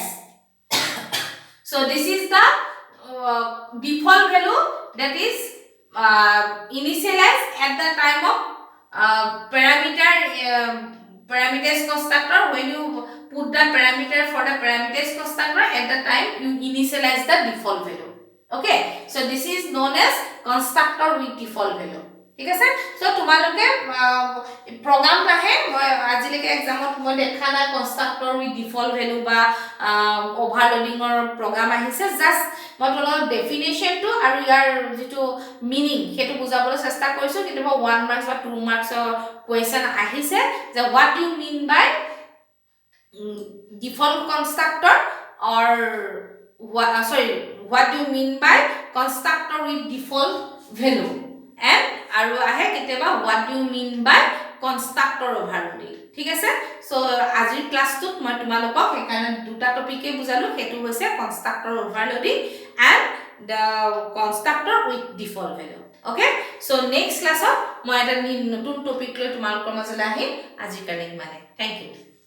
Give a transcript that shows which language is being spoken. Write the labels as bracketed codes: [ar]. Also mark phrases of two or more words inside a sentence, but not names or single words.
[en] So this is the default value that is initialized at the time of parameters constructor. When you put the parameter for the parameters constructor, at the time you initialize the default value. Okay, so this is known as constructor with default value. [as] ঠিক আছে, সো তোমালোকে প্রোগ্রাম আহে আজিলৈকে এক্সামত মই দেখা নাই [en] constructor with default value [as] বা ওভাৰলোডিংৰ প্ৰোগ্ৰাম আহিছে। জাস্ট মই তোমালোকক ডেফিনেশ্যনটো আৰু ইয়াৰ যেটো মিনিং সেইটো বুজাবলৈ চেষ্টা কৰিছো। কিন্তু 1 মাৰ্কস বা 2 মাৰ্কসৰ কোৱেশ্চন আহিছে যে [en] what do you mean by default constructor or what do you mean by constructor with default value, and [as] আৰু আহে কেতেবা [en] what do you mean by constructor overloading. [as] ঠিক আছে, সো আজিৰ ক্লাছটোত মই তোমালোকক একানে দুটা টপিকে বুজালো, হেতু হৈছে [en] constructor overloading and the constructor with default value. [as] Okay, so [en] next class [as] মই এটা নতুন টপিক লৈ তোমালোকৰ মাজলৈ আহিম। আজিৰ কাৰণে ইমানে। [en] Thank you.